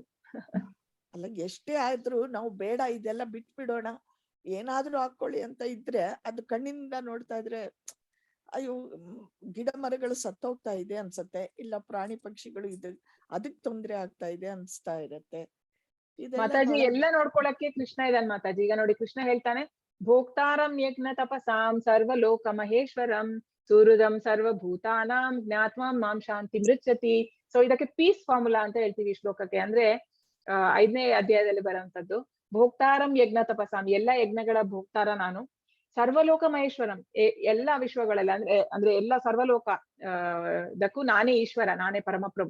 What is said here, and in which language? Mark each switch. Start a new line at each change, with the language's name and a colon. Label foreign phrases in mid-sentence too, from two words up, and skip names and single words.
Kannada: ಅಲ್ಲ, ಎಷ್ಟೇ ಆದ್ರೂ ನಾವು ಬೇಡ ಇದೆಲ್ಲ ಬಿಟ್ಬಿಡೋಣ, ಏನಾದ್ರೂ ಹಾಕೊಳ್ಳಿ ಅಂತ ಇದ್ರೆ ಅದು ಕಣ್ಣಿಂದ ನೋಡ್ತಾ ಇದ್ರೆ ಅಯ್ಯೋ ಗಿಡ ಮರಗಳು ಸತ್ತೋಗ್ತಾ ಇದೆ ಅನ್ಸತ್ತೆ, ಇಲ್ಲ ಪ್ರಾಣಿ ಪಕ್ಷಿಗಳು ಅದಕ್ ತೊಂದ್ರೆ ಆಗ್ತಾ ಇದೆ ಅನ್ಸ್ತಾ ಇರತ್ತೆ. ಮಾತಾಜಿ ಎಲ್ಲ ನೋಡ್ಕೊಳಕ್ಕೆ ಕೃಷ್ಣ ಇದಾನ್ ಮಾತಾಜಿ. ಈಗ ನೋಡಿ ಕೃಷ್ಣ ಹೇಳ್ತಾನೆ,
Sanskrit: ಭೋಕ್ತಾರಂ ಯಜ್ಞ ತಪಸಾಂ ಸರ್ವಲೋಕ ಮಹೇಶ್ವರಂ ಸುಹೃದಂ ಸರ್ವಭೂತಾನಾಂ ಜ್ಞಾತ್ವಾ ಮಾಂ ಶಾಂತಿ ಮೃಚ್ಛತಿ.
Kannada: ಸೊ ಇದಕ್ಕೆ
English: peace formula
Kannada: ಅಂತ ಹೇಳ್ತೀವಿ ಈ ಶ್ಲೋಕಕ್ಕೆ. ಅಂದ್ರೆ 5ನೇ ಅಧ್ಯಾಯದಲ್ಲಿ ಬರುವಂತದ್ದು.
Sanskrit: ಭೋಕ್ತಾರಂ ಯಜ್ಞ ತಪಸಾಂ,
Kannada: ಎಲ್ಲ ಯಜ್ಞಗಳ ಭೋಕ್ತಾರ ನಾನು.
Sanskrit: ಸರ್ವಲೋಕ ಮಹೇಶ್ವರಂ,
Kannada: ಎಲ್ಲಾ ವಿಶ್ವಗಳೆಲ್ಲ ಅಂದ್ರೆ ಎಲ್ಲ ಸರ್ವಲೋಕ ದಕ್ಕೂ ನಾನೇ ಈಶ್ವರ, ನಾನೇ ಪರಮಪ್ರಭು.